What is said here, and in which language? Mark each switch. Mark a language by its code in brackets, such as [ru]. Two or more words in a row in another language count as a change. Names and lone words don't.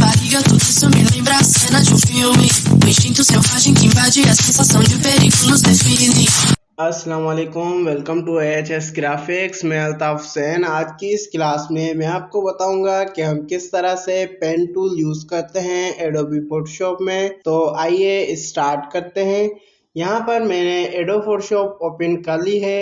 [pt] mastiga, tudo isso me lembra a cena de um filme. O instinto selvagem que invade a sensação de perigo nos define. [ar] السلام عليكم, [en] welcome to AHS graphics. [hi] मैं अल्ताफ हुसैन। आज की इस क्लास में मैं आपको बताऊंगा कि हम किस तरह से [en] pen tool use [hi] करते हैं एडोबी फोटोशॉप में। तो आइए स्टार्ट करते हैं। यहाँ पर मैंने एडोबी फोटोशॉप ओपन कर ली है।